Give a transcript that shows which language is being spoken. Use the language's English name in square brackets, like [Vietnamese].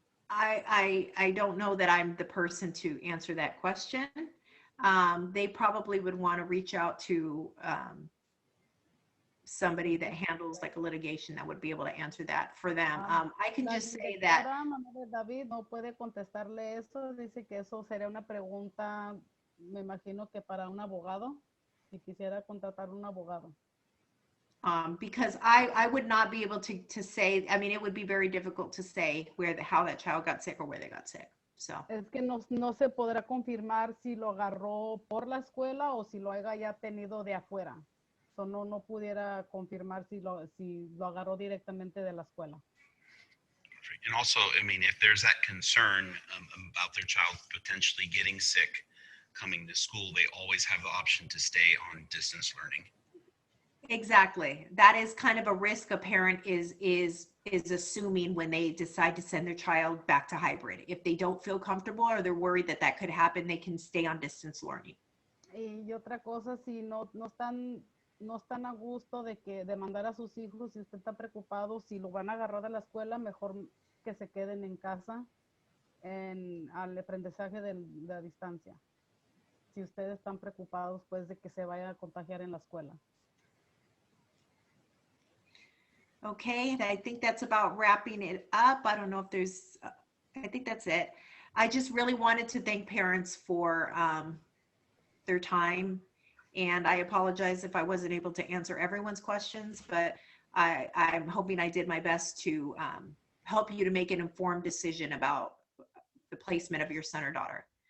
[English] I don't know that I'm the person to answer that question. They probably would want to reach out to somebody that handles like a litigation that would be able to answer that for them. I can just say that [Spanish] David no puede contestarle eso. Dice que eso sería una pregunta, me imagino que para un abogado, si quisiera contratar un abogado. [English] Because I would not be able to say, I mean, it would be very difficult to say how that child got sick or where they got sick. So. [Spanish] Es que no se podrá confirmar si lo agarró por la escuela o si lo haya ya tenido de afuera. So no pudiera confirmar si lo agarró directamente de la escuela. [English] And also, I mean, if there's that concern about their child potentially getting sick coming to school, they always have the option to stay on distance learning. Exactly. That is kind of a risk a parent is assuming when they decide to send their child back to hybrid. If they don't feel comfortable or they're worried that could happen, they can stay on distance learning. [Spanish] Y otra cosa, si no están no están a gusto de mandar a sus hijos, si usted está preocupado, si lo van a agarrar de la escuela, mejor que se queden en casa al aprendizaje de la distancia. Si ustedes están preocupados, pues, de que se vaya a contagiar en la escuela. [English] Okay, I think that's about wrapping it up. I don't know if there's, I think that's it. I just really wanted to thank parents for their time. And I apologize if I wasn't able to answer everyone's questions, but I'm hoping I did my best to help you to make an informed decision about the placement of your son or daughter.